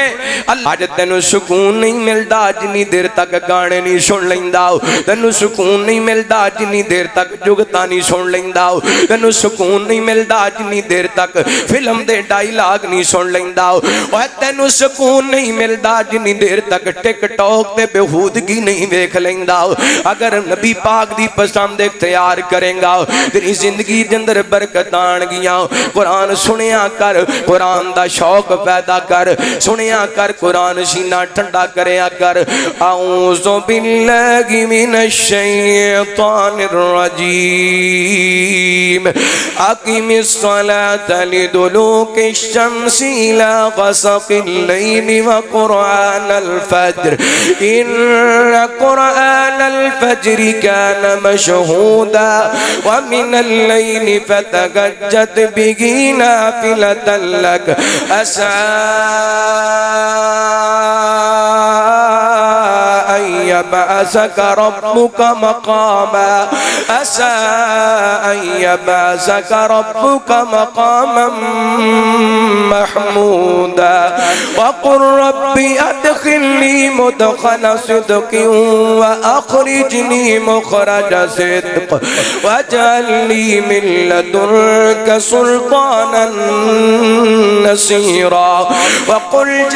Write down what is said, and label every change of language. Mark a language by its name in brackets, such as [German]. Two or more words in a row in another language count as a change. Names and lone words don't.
[Punjabi] اج تینوں سکون نہیں ملتا جنی دیر تک گانے نہیں سن لیندا، تینوں سکون نہیں ملتا جنی دیر تک جگتا نہیں سن لیندا، تینوں سکون نہیں ملتا جنی دیر تک فلم دے ڈائیلاگ نہیں سن لیندا، تینوں سکون نہیں ملتا جنی دیر تک ٹک ٹاک تے بیہودگی نہیں ویکھ لیندا. اگر نبی پاک دی پسند اختیار کریں گا تیری زندگی دے اندر برکت آن گیاں. قرآن سنیا کر، قرآن دا شوق پیدا کر، سنیا کر، قرآن سینہ ٹھنڈا کریا کر. [Arabic] أعوذ بالله من الشيطان الرجيم. أقم الصلاة لدلوك الشمس إلى غسق الليل وقرآن الفجر إن قرآن الفجر كان مشهودا ومن الليل فتهجد به نافلة لك عسى أن يبعثك ربك مقاما عسى أن يبعثك ربك مقاما محمودا وقل رب أدخلني مدخل صدق وأخرجني مخرج صدق واجعلني من لدنك سلطانا نصيرا وقل